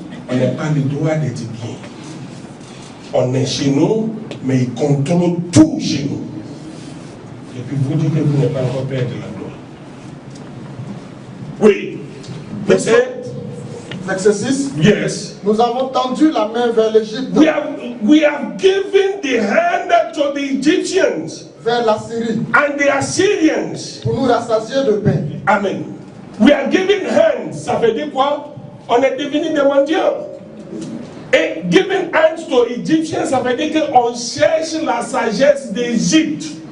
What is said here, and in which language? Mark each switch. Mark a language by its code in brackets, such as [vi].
[fr] On n'a pas le droit d'être bien. On est chez nous, mais il contrôle tout chez nous. Et puis vous dites que vous n'êtes pas encore Père de la gloire. Oui. Verset 6. [en] Yes. [fr] Nous avons tendu la main vers l'Égypte. [en] We have given the hand to the Egyptians. [fr] Vers la Syrie. [en] And the Assyrians. [fr] Pour nous rassasier de pain. [en] Amen. We are giving hands. [fr] Ça veut dire quoi? On est devenu des mendiants. Et [en] giving hands to Egyptians, [fr] ça veut dire qu'on cherche la sagesse d'Égypte.